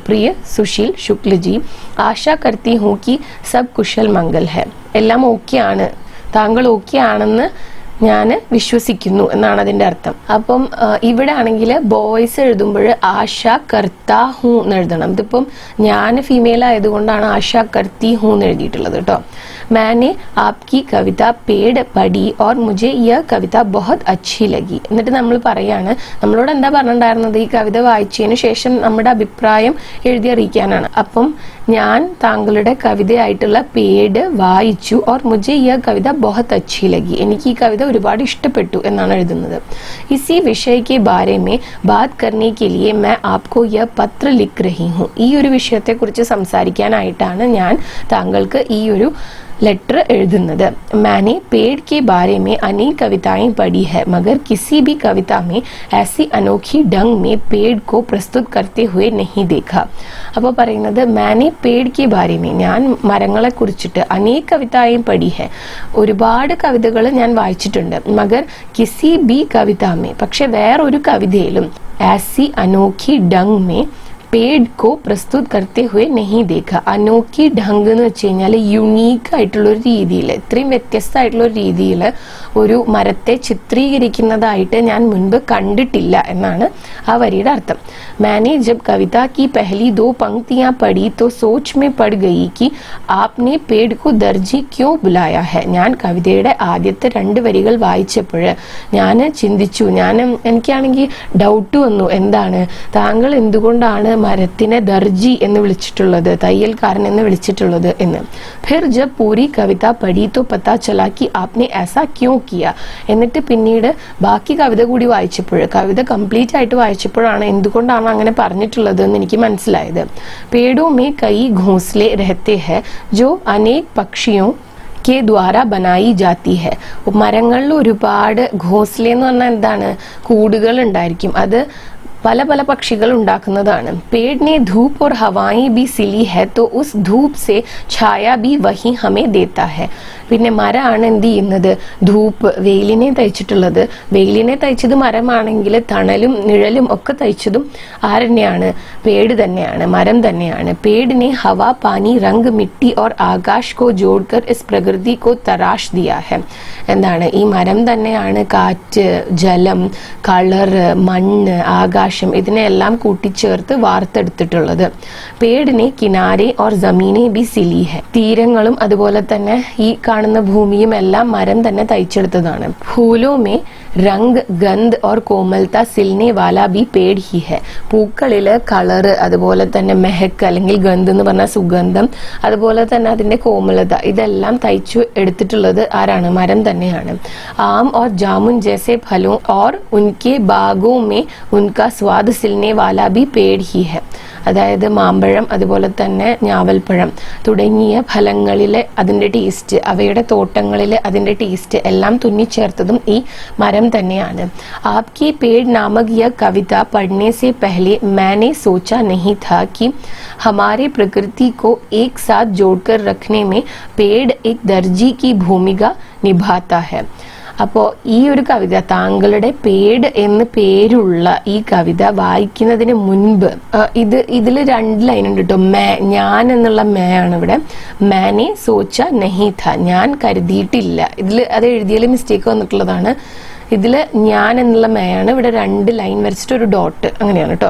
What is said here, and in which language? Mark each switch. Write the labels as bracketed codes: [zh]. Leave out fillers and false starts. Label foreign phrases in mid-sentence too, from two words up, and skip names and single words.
[ml] പ്രിയ സുശീൽ ശുക്ലജി, [hi] आशा करती हूँ कि सब कुशल मंगल है, [ml] എല്ലാം ഓക്കെ ആണ്, താങ്കൾ ഓക്കെ ആണെന്ന് ഞാൻ വിശ്വസിക്കുന്നു എന്നാണ് അതിന്റെ അർത്ഥം. അപ്പം ഇവിടെ ആണെങ്കിൽ ബോയ്സ് എഴുതുമ്പോൾ [hi] आशा करता हूँ [ml] എന്ന് എഴുതണം. ഇതിപ്പം ഞാൻ ഫീമെയിൽ ആയതുകൊണ്ടാണ് [hi] आशा करती हूँ [ml] എന്ന് എഴുതിയിട്ടുള്ളത് കേട്ടോ. [hi] मैंने आपकी कविता पेड़ पढ़ी और मुझे यह कविता बहुत अच्छी लगी. [ml] എന്നിട്ട് നമ്മൾ പറയാണ്, നമ്മളോട് എന്താ പറഞ്ഞിട്ടുണ്ടായിരുന്നത്, ഈ കവിത വായിച്ചതിന് ശേഷം നമ്മുടെ അഭിപ്രായം എഴുതി അറിയിക്കാനാണ്. അപ്പം ഞാൻ താങ്കളുടെ കവിതയായിട്ടുള്ള പേട് വായിച്ചു, [hi] और मुझे यह कविता बहुत अच्छी लगी. [ml] എനിക്ക് ഈ കവിത ഒരുപാട് ഇഷ്ടപ്പെട്ടു എന്നാണ് എഴുതുന്നത്. [hi] इसी विषय के बारे में बात करने के लिए मैं आपको यह पत्र लिख रही हूँ. [ml] ഈ ഒരു വിഷയത്തെക്കുറിച്ച് സംസാരിക്കാനായിട്ടാണ് ഞാൻ താങ്കൾക്ക് ഈ ഒരു लेटर एഴുതുന്നത്. [hi] मैंने पेड़ के बारे में अनेक कविताएं पढ़ी है, मगर किसी भी कविता में ऐसी अनोखी ढंग में पेड़ को प्रस्तुत करते हुए नहीं देखा. [ml] അപ്പോൾ പറയുന്നത് [hi] मैंने पेड़ के बारे में, [ml] ഞാൻ മരങ്ങളെ കുറിച്ചിട്ട് [hi] अनेक कविताएं पढ़ी है, [ml] ഒരുപാട് കവിതകൾ ഞാൻ വായിച്ചിട്ടുണ്ട്. [hi] मगर किसी भी कविता में, [ml] പക്ഷെ വേറൊരു കവിതയിലും [hi] ऐसी अनोखी ढंग में पेड़ को प्रस्तुत करते हुए नहीं देखा. अनोखी ढंग [ml] എന്ന് വെച്ച് കഴിഞ്ഞാൽ യുണീക്ക് ആയിട്ടുള്ള ഒരു രീതിയിൽ, ഇത്രയും വ്യത്യസ്തമായിട്ടുള്ള ഒരു രീതിയിൽ ഒരു മരത്തെ ചിത്രീകരിക്കുന്നതായിട്ട് ഞാൻ മുൻപ് കണ്ടിട്ടില്ല എന്നാണ് ആ വരിയുടെ അർത്ഥം. [hi] मैंने जब कविता की पहली 2 पंक्तियां पढ़ी तो सोच में पड़ गई कि आपने पेड़ को दर्जी क्यों बुलाया है. [ml] ഞാൻ കവിതയുടെ ആദ്യത്തെ 2 വരികൾ വായിച്ചപ്പോൾ ഞാൻ ചിന്തിച്ചു, എനിക്കാണെങ്കിൽ ഡൗട്ട് വന്നു, എന്താണ് താങ്കൾ എന്തുകൊണ്ടാണ് മരത്തിനെ ദർജി എന്ന് വിളിച്ചിട്ടുള്ളത്, തയ്യൽക്കാരൻ എന്ന് വിളിച്ചിട്ടുള്ളത് എന്ന്. [hi] फिर जब पूरी कविता पढ़ी तो पता चला कि आपने ऐसा क्यों किया. [ml] എന്നിട്ട് പിന്നീട് ബാക്കി കവിത കൂടി വായിച്ചപ്പോൾ, കവിത കംപ്ലീറ്റ് ആയിട്ട് വായിച്ചപ്പോഴാണ് എന്തുകൊണ്ടാണ് അങ്ങനെ പറഞ്ഞിട്ടുള്ളത് എന്ന് എനിക്ക് മനസ്സിലായത്. [hi] पेड़ों में कई घोंसले रहते हैं जो अनेक पक्षियों के द्वारा बनाई जाती है. [ml] മരങ്ങളിൽ ഒരുപാട് ഘോസ്ലെ എന്ന് പറഞ്ഞാൽ എന്താണ്, കൂടുകൾ ഉണ്ടായിരിക്കും, അത് പല പല പക്ഷികൾ ഉണ്ടാക്കുന്നതാണ്. [hi] पेड़ ने धूप और हवाएं भी सिली है तो उस धूप से छाया भी वही हमें देता है. [ml] പിന്നെ മരമാണ് എന്ത് ചെയ്യുന്നത്, ധൂപ്പ് വെയിലിനെ തയ്ച്ചിട്ടുള്ളത്. വെയിലിനെ തയ്ച്ചത് മരമാണെങ്കിൽ തണലും നിഴലും ഒക്കെ തയ്ച്ചതും ആരെന്നെയാണ്, പേട് തന്നെയാണ്, മരം തന്നെയാണ്. [hi] पेड़ ने हवा पानी रंग मिट्टी और आकाश को जोड़कर इस प्रकृति को तराश दिया है. [ml] എന്താണ്, ഈ മരം തന്നെയാണ് കാറ്റ്, ജലം, കളർ, മണ്ണ്, ആകാശം ഇതിനെല്ലാം കൂട്ടിച്ചേർത്ത് വാർത്തെടുത്തിട്ടുള്ളത്. [hi] पेड़ ने किनारे और जमीने भी सिली है. [ml] തീരങ്ങളും അതുപോലെ തന്നെ ഈ കാണുന്ന ഭൂമിയും എല്ലാം മരം തന്നെ തയ്ച്ചെടുത്തതാണ്. [hi] फूलों में रंग गंध और कोमलता सिलने वाला भी पेड़ ही है. [ml] പൂക്കളില് കളറ്, അതുപോലെ തന്നെ മെഹക്ക് അല്ലെങ്കിൽ ഗന്ധ് എന്ന് പറഞ്ഞ സുഗന്ധം, അതുപോലെ തന്നെ അതിന്റെ കോമലത, ഇതെല്ലാം തയ്ച്ചു എടുത്തിട്ടുള്ളത് ആരാണ്, മരം തന്നെയാണ്. [hi] आम और जामुन जैसे फलों और उनके बागों में उनका स्वाद सिलने वाला भी पेड़ ही है. [ml] അതായത് മാമ്പഴം, അതുപോലെ തന്നെ ഞാവൽപ്പഴം തുടങ്ങിയ ഫലങ്ങളിലെ അതിന്റെ ടേസ്റ്റ്, അവയുടെ തോട്ടങ്ങളിലെ അതിന്റെ ടേസ്റ്റ് എല്ലാം തുന്നിച്ചേർത്തതും ഈ മരം തന്നെയാണ്. [hi] आपकी पेड़ नामक यह कविता पढ़ने से पहले मैंने सोचा नहीं था कि हमारे प्रकृति को एक साथ जोड़कर रखने में पेड़ एक दर्जी की भूमिका निभाता है. [ml] അപ്പോൾ ഈ ഒരു കവിത, താങ്കളുടെ പേട് എന്ന് പേരുള്ള ഈ കവിത വായിക്കുന്നതിന് മുൻപ് ഇതിൽ 2 ലൈൻ ഉണ്ട് കേട്ടോ. ഞാൻ എന്നുള്ള മേ ആണ് ഇവിടെ. [hi] मैंने सोचा नहीं था, [ml] ഞാൻ കരുതിയിട്ടില്ല. ഇതിൽ അത് എഴുതിയതിൽ മിസ്റ്റേക്ക് വന്നിട്ടുള്ളതാണ്. ഇതില് ഞാൻ എന്നുള്ള മേയാണ്, ഇവിടെ 2 ലൈൻ വരച്ചിട്ട് ഒരു ഡോട്ട്, അങ്ങനെയാണ് കേട്ടോ.